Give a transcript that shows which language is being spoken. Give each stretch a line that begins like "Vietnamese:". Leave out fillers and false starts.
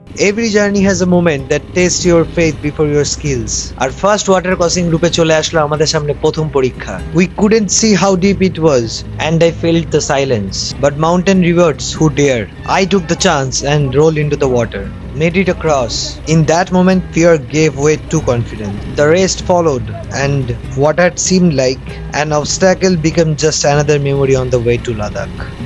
English: Every journey has a moment that tests your faith before your skills.
Bangla: আর
English: first water crossing
Bangla: গ্রুপে চলে আসলো আমাদের সামনে প্রথম পরীক্ষা।
English: We couldn't see how deep it was, and I felt the silence. But mountain reverts who dare. I took the chance and rolled into the water, made it across. In that moment, fear gave way to confidence. The rest followed, and what had seemed like an obstacle became just another memory on the way to Ladakh.